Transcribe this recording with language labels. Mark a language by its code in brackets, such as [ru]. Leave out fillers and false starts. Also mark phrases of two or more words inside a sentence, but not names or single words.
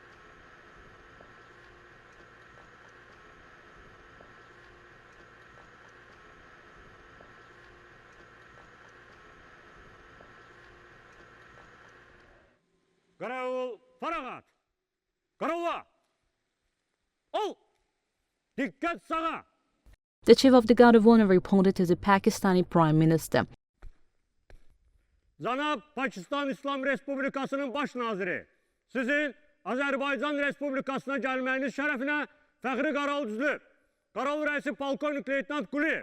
[az] Qaravul, faragat. Qaravula. Ol. Dikkat sağa. [en] The Chief of the Guard of Honor reported to the Pakistani Prime Minister. [az] Cənab Pakistan İslam Respublikasının baş naziri, sizin Azərbaycan Respublikasına gəlməyiniz şərəfinə fəxri qaral düzülüb. Qaral rəisi polkovnik leytenant Quliyev.